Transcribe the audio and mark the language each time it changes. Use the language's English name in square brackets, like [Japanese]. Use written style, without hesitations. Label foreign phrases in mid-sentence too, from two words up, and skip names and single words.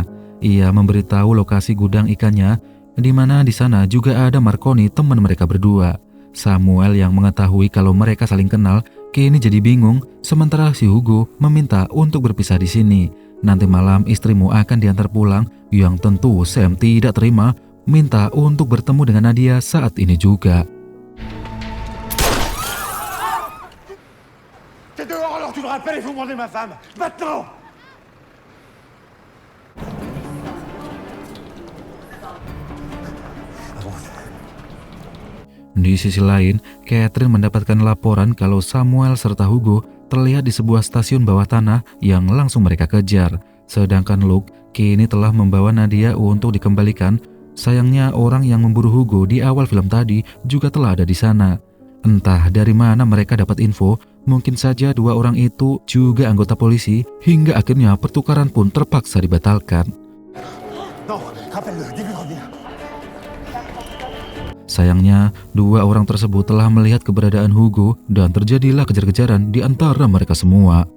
[Indonesian] Ia memberitahu lokasi gudang ikannya, di mana di sana juga ada Marconi, teman mereka berdua. Samuel yang mengetahui kalau mereka saling kenal, kini jadi bingung. Sementara si Hugo meminta untuk berpisah di sini. Nanti malam istrimu akan diantar pulang, yang tentu Sam tidak terima, minta untuk bertemu dengan Nadia saat ini juga. [French] T'es dehors alors tu te rappelles, il faut demander ma femme. Maintenant! [Indonesian] Di sisi lain, Catherine mendapatkan laporan kalau Samuel serta Hugo terlihat di sebuah stasiun bawah tanah yang langsung mereka kejar. Sedangkan Luke kini telah membawa Nadia untuk dikembalikan. Sayangnya orang yang memburu Hugo di awal film tadi juga telah ada di sana. Entah dari mana mereka dapat info, mungkin saja dua orang itu juga anggota polisi, hingga akhirnya pertukaran pun terpaksa dibatalkan. [French] Non, rappelle-le, dis-lui de revenir. [Indonesian] Sayangnya, dua orang tersebut telah melihat keberadaan Hugo dan terjadilah kejar-kejaran di antara mereka semua.